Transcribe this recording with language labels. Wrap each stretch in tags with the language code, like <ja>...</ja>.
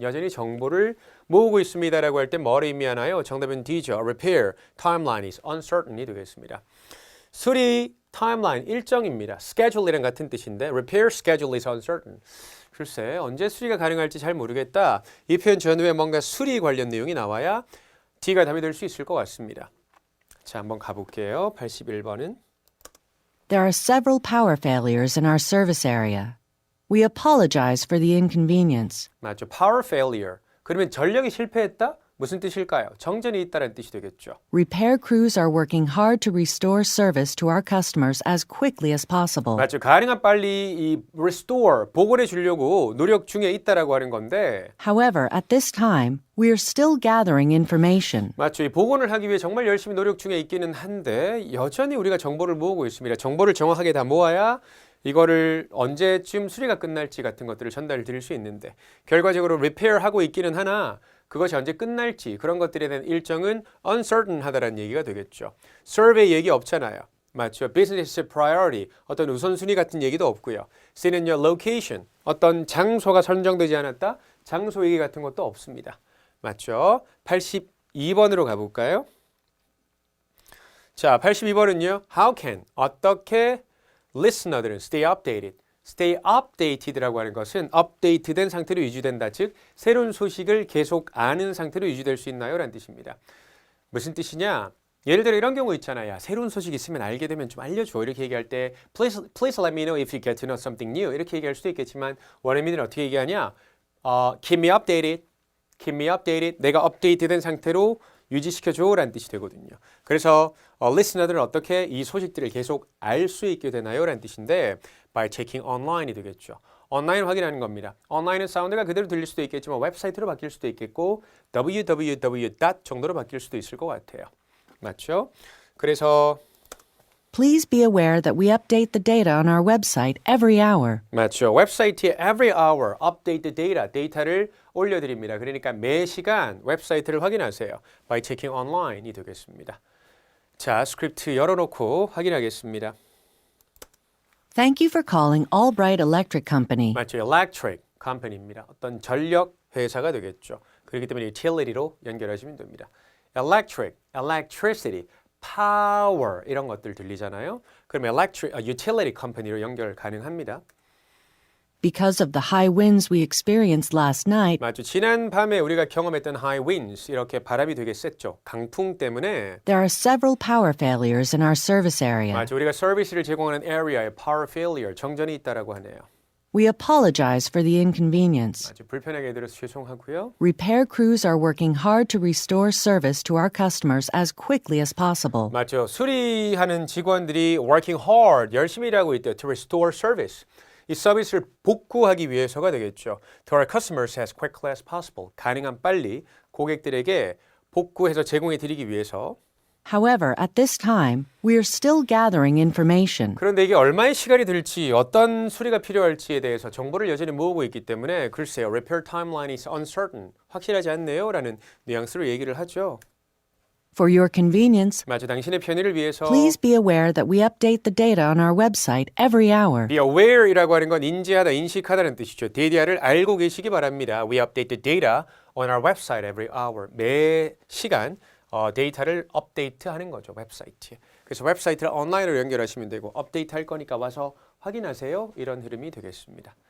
<ko>여전히 정보를 모으고 있습니다라고 할 때 뭐를 의미하나요? 정답은 D죠.</ko> <en>Repair timeline is uncertain</en> <ko>이 되겠습니다. 수리 타임라인 일정입니다.</ko> <en>schedule</en> <ko>이랑 같은 뜻인데</ko> <en>repair schedule is uncertain.</en> <ko>글쎄 언제 수리가 가능할지 잘 모르겠다. 이 표현 전후에 뭔가 수리 관련 내용이 나와야 D가 답이 될 수 있을 것 같습니다. 자, 한번 가볼게요. 81번은</ko> <en>There are several power failures in our service area. We apologize for the inconvenience.</en> <ko>맞죠.</ko> <en>Power failure.</en> <ko>그러면 전력이 실패했다? 무슨 뜻일까요? 정전이 있다는 뜻이 되겠죠.</ko> <en>Repair crews are working hard to restore service to our customers as quickly as possible.</en> <ko>맞죠. 가능한 빨리 이 restore, 복원해 주려고 노력 중에 있다라고 하는 건데</ko> <en>However, at this time, we are still gathering information.</en> <ko>맞죠. 이 복원을 하기 위해 정말 열심히 노력 중에 있기는 한데 여전히 우리가 정보를 모으고 있습니다. 정보를 정확하게 다 모아야 이거를 언제쯤 수리가 끝날지 같은 것들을 전달 드릴 수 있는데 결과적으로 repair하고 있기는 하나 그것이 언제 끝날지 그런 것들에 대한 일정은 uncertain 하다라는 얘기가 되겠죠. survey 얘기 없잖아요. 맞죠.</ko> <en>business priority</en> <ko>어떤 우선순위 같은 얘기도 없고요.</ko> <en>seen in your location</en> <ko>어떤 장소가 선정되지 않았다. 장소 얘기 같은 것도 없습니다. 맞죠. 82번으로 가볼까요? 자, 82번은요.</ko> <en>How can</en> <ko>어떻게</ko> <en>listener들은 stay updated.</en> <ko>stay updated라고 하는 것은 update된 상태로 유지된다. 즉 새로운 소식을 계속 아는 상태로 유지될 수 있나요? 라는 뜻입니다. 무슨 뜻이냐? 예를 들어 이런 경우 있잖아요. 새로운 소식 있으면 알게 되면 좀 알려줘. 이렇게 얘기할 때</ko> <en>please let me know if you get to know something new.</en> <ko>이렇게 얘기할 수도 있겠지만 원어민은 어떻게 얘기하냐?</ko> <en>Keep me updated. Keep me updated.</en> <ko>내가 업데이트된 상태로 유지시켜줘 라는 뜻이 되거든요. 그래서 listener들은 어떻게 이 소식들을 계속 알 수 있게 되나요? 라는 뜻인데</ko> <en>by checking online</en> <ko>이 되겠죠. 온라인 확인하는 겁니다. 온라인은 사운드가 그대로 들릴 수도 있겠지만 웹사이트로 바뀔 수도 있겠고 www. 정도로 바뀔 수도 있을 것 같아요. 맞죠? 그래서</ko> <en>Please be aware that we update the data on our website every hour.</en> <ko>맞죠. 웹사이트에</ko> <en>every hour update the data,</en> <ko>데이터를 올려드립니다. 그러니까 매 시간 웹사이트를 확인하세요.</ko> <en>by checking online</en> <ko>이 되겠습니다. 자, 스크립트 열어놓고 확인하겠습니다.</ko> <en>Thank you for calling Albright Electric Company.</en> <ko>맞죠. electric company입니다. 어떤 전력 회사가 되겠죠. 그렇기 때문에 utility로 연결하시면 됩니다. electric, electricity, power 이런 것들 들리잖아요. 그러면 utility company로 연결 가능합니다.</ko> <en>Because of the high winds we experienced last night,</en> <ko>맞죠. 지난 밤에 우리가 경험했던</ko> <en>high winds,</en> <ko>이렇게 바람이 되게 셌죠. 강풍 때문에</ko> <en>there are several power failures in our service area.</en> <ko>맞죠. 우리가 서비스를 제공하는 area에 power failure, 정전이 있다라고 하네요.</ko> <en>We apologize for the inconvenience.</en> <ko>맞죠. 불편하게 해드려서 죄송하고요.</ko> <en>Repair crews are working hard to restore service to our customers as quickly as possible.</en> <ko>맞죠. 수리하는 직원들이</ko> <en>working hard,</en> <ko>열심히 일하고 있대요.</ko> <en>To restore service.</en> <ko>이 서비스를 복구하기 위해서가 되겠죠.</ko> <en>To our customers as quickly as possible.</en> <ko>가능한 빨리 고객들에게 복구해서 제공해 드리기 위해서.</ko> <en>However, at this time, we are still gathering information.</en> <ko>그런데 이게 얼마의 시간이 들지, 어떤 수리가 필요할지에 대해서 정보를 여전히 모으고 있기 때문에 글쎄요.</ko> <en>Repair timeline is uncertain.</en> <ko>확실하지 않네요. 라는 뉘앙스로 얘기를 하죠.</ko> <en>For your convenience,</en> <ko>맞아, 당신의 편의를 위해서</ko> <en>please be aware that we update the data on our website every hour. be aware</en> <ko>이라고 하는 건 인지하다, 인식하다는 뜻이죠. 데이터를 알고 계시기 바랍니다.</ko> <en>We update the data on our website every hour.</en> <ko>매 시간 데이터를 업데이트하는 거죠. 웹사이트에. 그래서 웹사이트를 온라인으로 연결하시면 되고 업데이트 할 거니까 와서 확인하세요. 이런 흐름이 되겠습니다.</ko>